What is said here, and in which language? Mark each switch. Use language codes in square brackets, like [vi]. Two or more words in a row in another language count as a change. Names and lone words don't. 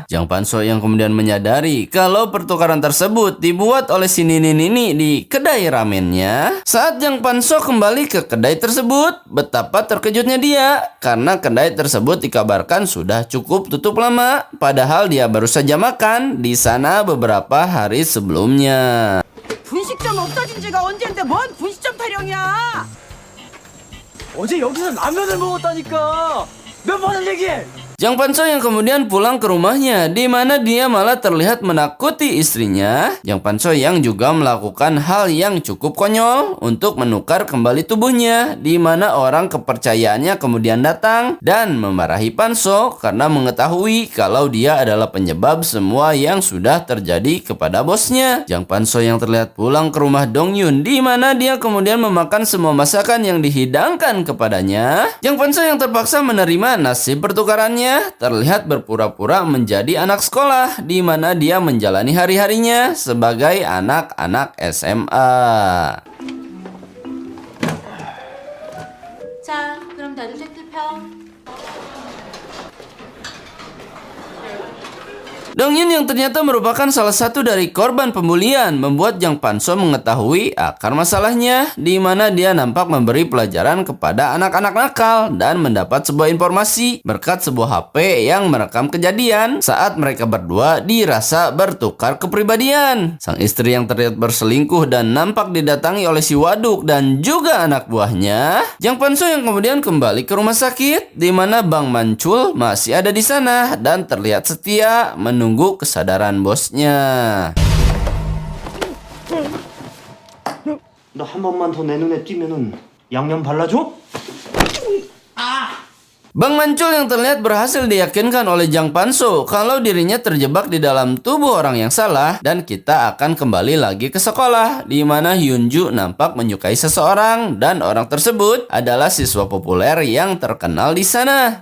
[id] Jang Fan-so yang kemudian menyadari kalau pertukaran tersebut dibuat oleh si Nini di kedai ramennya. Saat Jang Fan-so kembali ke kedai tersebut, betapa terkejutnya dia karena kedai tersebut dikabarkan sudah cukup tutup lama, padahal dia baru saja makan di sana beberapa hari sebelumnya. [ko] 분식점 없어진 지가 언젠데 뭔 분식점 타령이야? 어제 여기서 라면을 먹었다니까 몇 번을 얘기해. [id] Jang Fan-so yang kemudian pulang ke rumahnya, di mana dia malah terlihat menakuti istrinya. Jang Fan-so yang juga melakukan hal yang cukup konyol untuk menukar kembali tubuhnya, di mana orang kepercayaannya kemudian datang dan memarahi Fan-so karena mengetahui kalau dia adalah penyebab semua yang sudah terjadi kepada bosnya. Jang Fan-so yang terlihat pulang ke rumah Dong-yun, di mana dia kemudian memakan semua masakan yang dihidangkan kepadanya. Jang Fan-so yang terpaksa menerima nasib pertukarannya, terlihat berpura-pura menjadi anak sekolah, di mana dia menjalani hari-harinya sebagai anak-anak SMA. [ko] 자, 그럼 다들 색들 펴. [id] Dong-yun yang ternyata merupakan salah satu dari korban pembulian membuat Jang Fan-so mengetahui akar masalahnya, di mana dia nampak memberi pelajaran kepada anak-anak nakal dan mendapat sebuah informasi berkat sebuah HP yang merekam kejadian saat mereka berdua dirasa bertukar kepribadian. Sang istri yang terlihat berselingkuh dan nampak didatangi oleh si Waduk dan juga anak buahnya. Jang Fan-so yang kemudian kembali ke rumah sakit, di mana Bang Mancul masih ada di sana dan terlihat setia menunggu kesadaran bosnya. [ko] 너 한 번만 더 내 눈에 띄면은 양념 발라줘? [id] Bang Mancul yang terlihat berhasil diyakinkan oleh Jang Panso kalau dirinya terjebak di dalam tubuh orang yang salah dan kita akan kembali lagi ke sekolah di mana Hyunju nampak menyukai seseorang dan orang tersebut adalah siswa populer yang terkenal di sana.